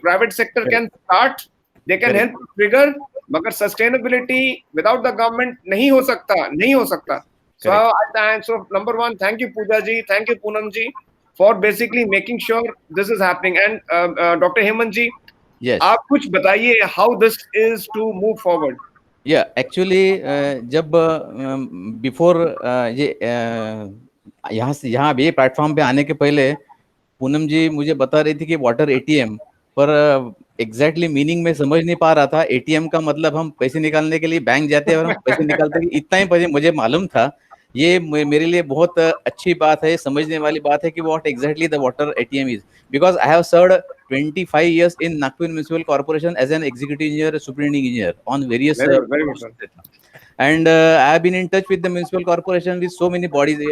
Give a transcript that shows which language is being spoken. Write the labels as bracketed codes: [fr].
[en] Private sector can start, they can help to trigger, but sustainability without the government [hi] नहीं हो सकता. [en] So number one, thank you Pooja ji, thank you Poonam ji for basically making sure this is happening. And Dr. Hemant ji, [hi] आप कुछ बताइए [en] how this is to move forward. [hi] Actually, जब before ये यहाँ ये प्लेटफॉर्म पे आने के पहले पूनम जी मुझे बता रही थी कि वाटर एटीएम, पर एग्जैक्टली मीनिंग में समझ नहीं पा रहा था. एटीएम का मतलब हम पैसे निकालने के लिए बैंक जाते हैं और हम पैसे निकालते हैं, इतना ही मुझे मालूम था. ये मेरे लिए बहुत अच्छी बात है, समझने वाली बात है कि [en] What exactly the water ATM is, because I have served 25 years in Nagpur Municipal Corporation as an executive engineer, superintending engineer on various and I have been in touch with the municipal corporation with so many bodies.